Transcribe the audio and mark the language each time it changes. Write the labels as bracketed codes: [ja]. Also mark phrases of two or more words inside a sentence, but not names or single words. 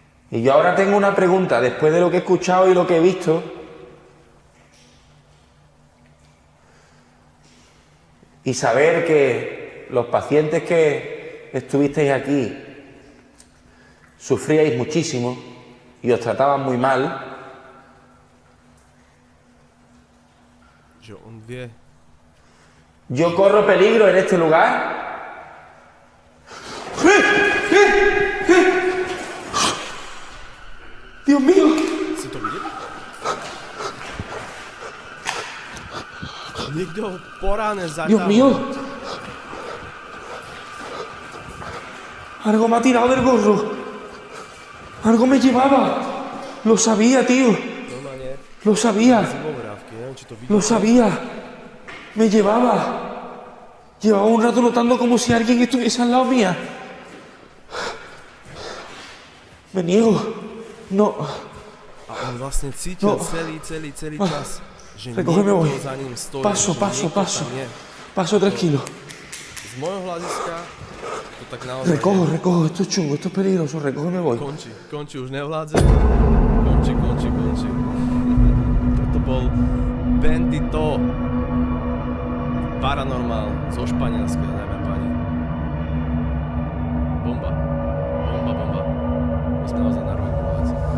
[es] Y yo ahora tengo una pregunta, después de lo que he escuchado y lo que he visto, y saber que los pacientes que estuvisteis aquí sufríais muchísimo y os trataban muy mal, [sk] že on vie, [es] yo corro peligro en este lugar. Dios mío, [sk] si to videl? Niekto ho po ráne [es] Dios mío. [sk] zaťahol. [es] Algo me ha tirado del gorro. Algo me llevaba. Lo sabía, tío. [sk] Normálne [es] Lo sabía. [sk] zimovravky, neviem, či to videl. [es] Lo sabía. Me llevaba. Llevaba un rato notando como si alguien estuviese al lado mía. Me niego. No. [sk] A on vlastne cítil [es] No. [sk] celý čas, že [es] Recógeme voy. [sk] niekto za ním stojí. [es] Paso, [sk] že [es] paso, [sk] niekto [es] paso. [sk] tam je. [es] Paso tranquilo. [sk] Z môjho hľadiska to tak naozaj [es] Recojo. Esto es chungo, esto es peligroso. Recógeme voy. [sk] končí, už nevládze. Končí. Toto bol Bandito. Paranormál zo Španielska, dámy a páni. Bomba. My sme naozaj na rohu veci.